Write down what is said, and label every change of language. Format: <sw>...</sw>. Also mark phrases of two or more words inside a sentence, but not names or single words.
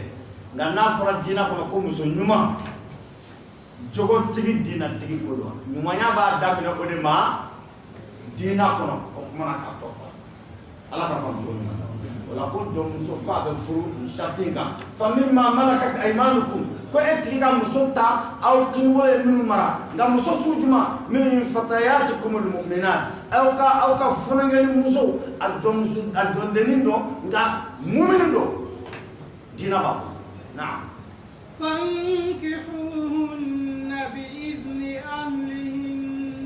<bm>nka n'a fɔra diinɛ kɔnɔ ko muso ɲuman jogotigi diinɛtigi ko don ɲumanya b'a daminɛ o de ma diinɛ kɔnɔ o kumana k'a tɔ fɔ Ala ka faamu ɲuman o la ko jɔnmuso ko a bɛ furu sariti kan</bm> <ar>فمما ملكت أيمانكم</ar> <bm>ko e tigi ka muso ta aw kinibolo ye minnu mara nka muso sugu jumɛn min</bm> <ar>فتياتكم المؤمنات</ar> <bm>aw ka funangɛni muso a jɔndennin don nka mumini don diinɛ b'a bolo naam</bm> <ar>فانكحوهن بإذن أهلهن</ar>